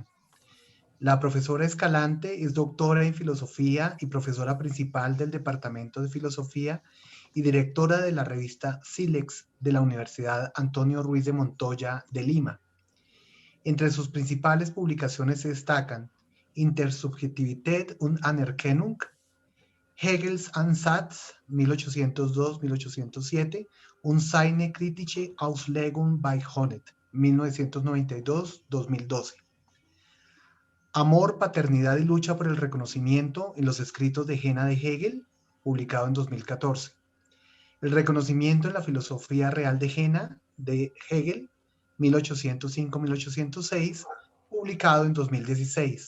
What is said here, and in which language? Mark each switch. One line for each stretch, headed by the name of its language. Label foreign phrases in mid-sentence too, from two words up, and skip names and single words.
Spanish: La profesora Escalante es doctora en filosofía y profesora principal del Departamento de Filosofía y directora de la revista Silex de la Universidad Antonio Ruiz de Montoya de Lima. Entre sus principales publicaciones se destacan Intersubjektivität und Anerkennung, Hegels Ansatz 1802-1807 und seine kritische Auslegung bei Honneth 1992-2012. Amor, paternidad y lucha por el reconocimiento en los escritos de Jena de Hegel, publicado en 2014. El reconocimiento en la filosofía real de Jena de Hegel, 1805-1806, publicado en 2016.